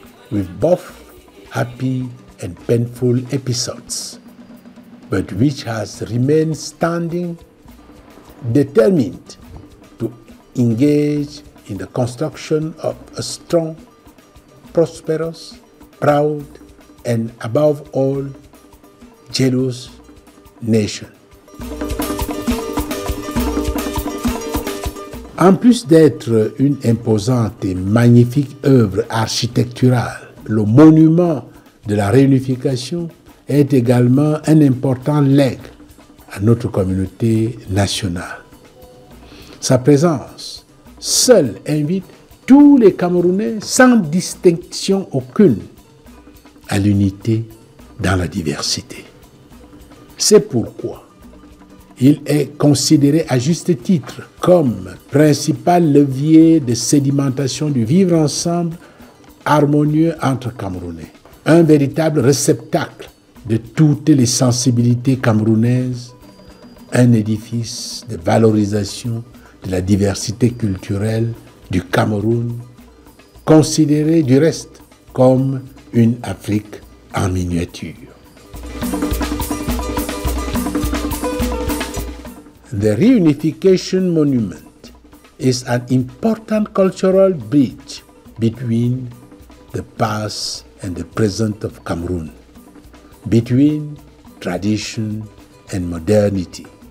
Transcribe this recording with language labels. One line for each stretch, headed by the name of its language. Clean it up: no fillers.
English: with both happy and painful episodes, but which has remained standing, determined to engage in the construction of a strong, prosperous, proud, and above all, jealous nation.
French: En plus d'être une imposante et magnifique œuvre architecturale, le monument de la réunification est également un important legs à notre communauté nationale. Sa présence seule invite tous les Camerounais sans distinction aucune à l'unité dans la diversité. C'est pourquoi il est considéré à juste titre comme principal levier de sédimentation du vivre ensemble harmonieux entre Camerounais. Un véritable réceptacle de toutes les sensibilités camerounaises, un édifice de valorisation de la diversité culturelle du Cameroun, considéré du reste comme une Afrique en miniature.
English: The Reunification Monument is an important cultural bridge between the past and the present of Cameroon, between tradition and modernity.